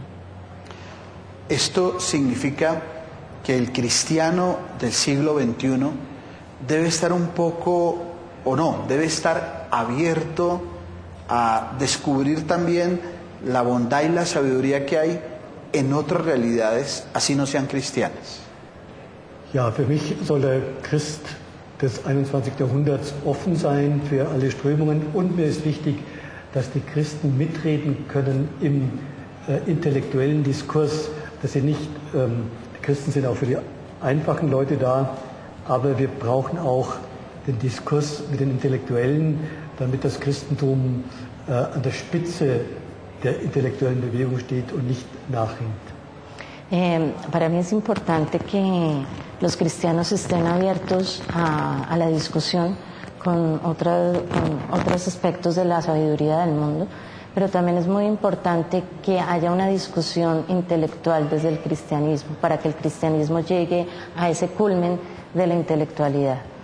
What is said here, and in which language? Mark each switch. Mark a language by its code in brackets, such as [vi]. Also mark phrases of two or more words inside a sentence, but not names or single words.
[es] Esto significa que el cristiano del siglo XXI debe estar un poco, o no, debe estar abierto a descubrir también la bondad y la sabiduría que hay en otras realidades, así no sean cristianas. [de] Ja, für mich soll der Christ des 21. Jahrhunderts offen sein für alle Strömungen und mir ist wichtig, dass die Christen mitreden können im intellektuellen Diskurs, dass sie nicht, die Christen sind auch für die einfachen Leute da, aber wir brauchen auch den Diskurs mit den Intellektuellen, damit das Christentum an der Spitze der intellektuellen Bewegung steht und nicht nachhinkt. [es] Para mí es importante que los cristianos estén abiertos a la discusión con otros aspectos de la sabiduría del mundo, pero también es muy importante que haya una discusión intelectual desde el cristianismo, para que el cristianismo llegue a ese culmen de la intelectualidad.